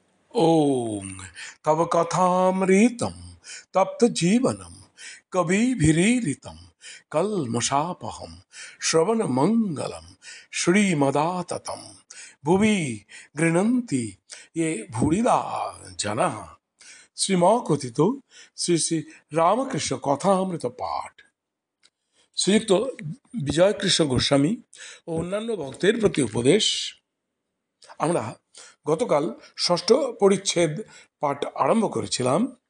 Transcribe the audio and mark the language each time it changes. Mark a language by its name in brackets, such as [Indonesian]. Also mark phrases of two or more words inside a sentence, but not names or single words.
[Sanskrit] ओम तव कथामृतम तप्त जीवनम कविभिरीरितम कल्मषापहम श्रवण मंगलम श्रीमदाततम भुवि गृह्णन्ति ये भूरिदा जनः। [Bangla] শ্রীমকথিত শ্রী শ্রী রামকৃষ্ণ কথামৃত পাঠ। শ্রীযুক্ত বিজয়কৃষ্ণ গোস্বামী ও অন্যান্য ভক্তের প্রতি উপদেশ। আমরা গতকাল ষষ্ঠ পরিচ্ছেদ পাঠ আরম্ভ করেছিলাম।